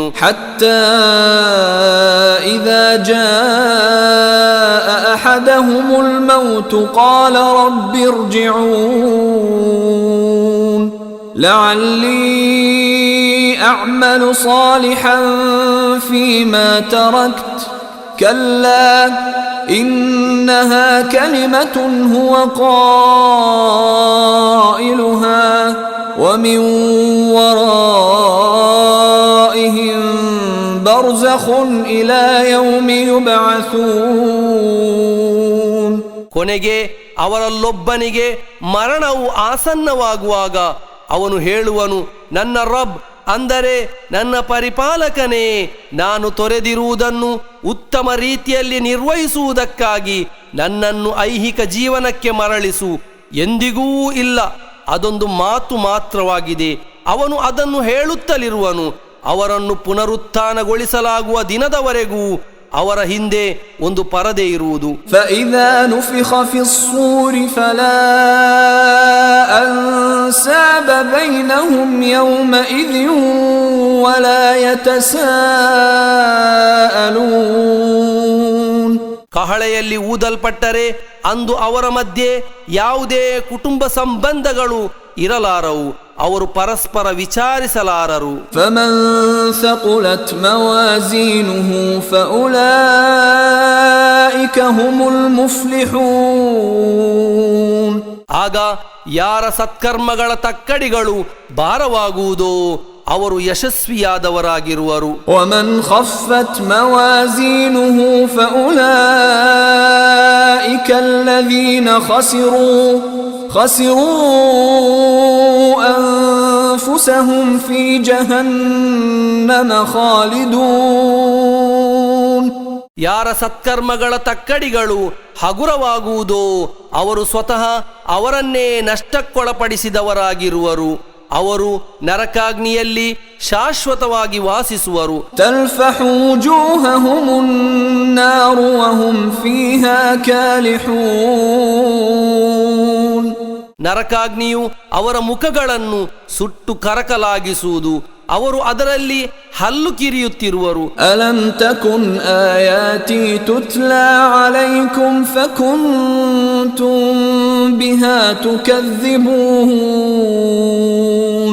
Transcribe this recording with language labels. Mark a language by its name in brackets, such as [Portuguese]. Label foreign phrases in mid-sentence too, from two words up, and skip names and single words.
[Arabic] حتى إذا جاء أحدهم الموت قال رب ارجعون لعلي أعمل صالحا فيما تركت كلا إنها كلمة هو ಕಾಯಿಲುಹಾ ومن ورائهم برزخ إلى يوم يبعثون. [Kannada] ಕೊನೆಗೆ ಅವರಲ್ಲೊಬ್ಬನಿಗೆ ಮರಣವು ಆಸನ್ನವಾಗುವಾಗ ಅವನು ಹೇಳುವನು, ನನ್ನ ರಬ್ ಅಂದರೆ ನನ್ನ ಪರಿಪಾಲಕನೇ, ನಾನು ತೊರೆದಿರುವುದನ್ನು ಉತ್ತಮ ರೀತಿಯಲ್ಲಿ ನಿರ್ವಹಿಸುವುದಕ್ಕಾಗಿ ನನ್ನನ್ನು ಐಹಿಕ ಜೀವನಕ್ಕೆ ಮರಳಿಸು. ಎಂದಿಗೂ ಇಲ್ಲ, ಅದೊಂದು ಮಾತು ಮಾತ್ರವಾಗಿದೆ. ಅವನು ಅದನ್ನು ಹೇಳುತ್ತಲಿರುವನು. ಅವರನ್ನು ಪುನರುತ್ಥಾನಗೊಳಿಸಲಾಗುವ ದಿನದವರೆಗೂ ಅವರ ಹಿಂದೆ ಒಂದು ಪರದೆ ಇರುವುದು. [Arabic] فَإِذَا نُفِخَ فِي الصُّورِ فَلَا أَنْسَابَ بَيْنَهُمْ يَوْمَئِذٍ وَلَا يَتَسَاءَلُونَ. [Kannada] ಕಹಳೆಯಲ್ಲಿ ಊದಲ್ಪಟ್ಟರೆ ಅಂದು ಅವರ ಮಧ್ಯೆ ಯಾವುದೇ ಕುಟುಂಬ ಸಂಬಂಧಗಳು ಇರಲಾರವು. ಅವರು ಪರಸ್ಪರ ವಿಚಾರಿಸಲಾರರು. [Arabic] فَمَنْ ثَقُلَتْ مَوَازِينُهُ فَأُولَئِكَ هُمُ الْمُفْلِحُونَ. [Kannada] ಆಗ ಯಾರ ಸತ್ಕರ್ಮಗಳ ತಕ್ಕಡಿಗಳು ಭಾರವಾಗುವುದೋ ಅವರು ಯಶಸ್ವಿಯಾದವರಾಗಿರುವರು. [Arabic] وَمَنْ خَفَّتْ مَوَازِينُهُ فَأُولَئِكَ الَّذِينَ خَسِرُوا أَنفُسَهُمْ فِي جَهَنَّمَ خَالِدُونَ. [Kannada] ಯಾರ ಸತ್ಕರ್ಮಗಳ ತಕ್ಕಡಿಗಳು ಹಗುರವಾಗುವುದೋ ಅವರು ಸ್ವತಃ ಅವರನ್ನೇ ನಷ್ಟಕ್ಕೊಳಪಡಿಸಿದವರಾಗಿರುವರು. ಅವರು ನರಕಾಗ್ನಿಯಲ್ಲಿ ಶಾಶ್ವತವಾಗಿ ವಾಸಿಸುವರು. [Arabic] تلفح وجوههم النار وهم فيها كالحون. [Kannada] ನರಕಾಗ್ನಿಯು ಅವರ ಮುಖಗಳನ್ನು ಸುಟ್ಟು ಕರಕಲಾಗಿಸುವುದು. ಅವರು ಅದರಲ್ಲಿ ಹಲ್ಲು ಕಿರಿಯುತ್ತಿರುವರು. [Arabic] ألم تكن آياتي تتلى عليكم فكنتم بها تكذبون.